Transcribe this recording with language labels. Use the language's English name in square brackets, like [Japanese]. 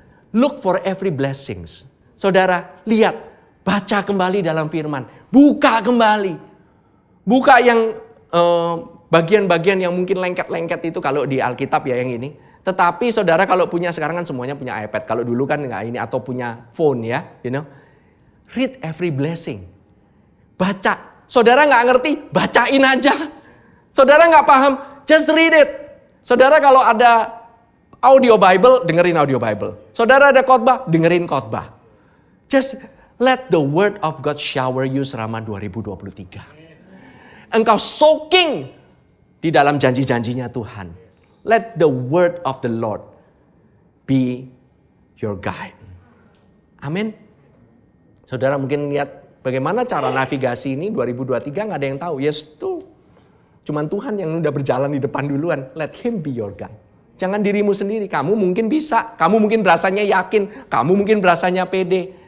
[English] Look for every blessings. [Indonesian] Saudara, lihat. Baca kembali dalam firman. Buka kembali. Buka yang bagian-bagian yang mungkin lengket-lengket itu kalau di Alkitab ya yang ini. Tetapi saudara kalau punya sekarang kan semuanya punya iPad. Kalau dulu kan nggak ini atau punya phone ya. [English] Read every blessing. [Indonesian] Baca. Saudara nggak ngerti, bacain aja. Saudara nggak paham, [English] just read it. [Indonesian] Saudara kalau ada audio Bible, dengerin audio Bible. Saudara ada khotbah, dengerin khotbah. [English] Just let the word of God shower you selama 2023. [Indonesian] Engkau soaking di dalam janji-janjinya Tuhan. [English] Let the word of the Lord be your guide. Amin. [Indonesian] Saudara mungkin lihat bagaimana cara navigasi ini 2023 gak ada yang tahu. Yes tuh. Cuman Tuhan yang udah berjalan di depan duluan. [English] Let him be your guide. [Indonesian] Jangan dirimu sendiri. Kamu mungkin bisa. Kamu mungkin berasanya yakin. Kamu mungkin berasanya pede.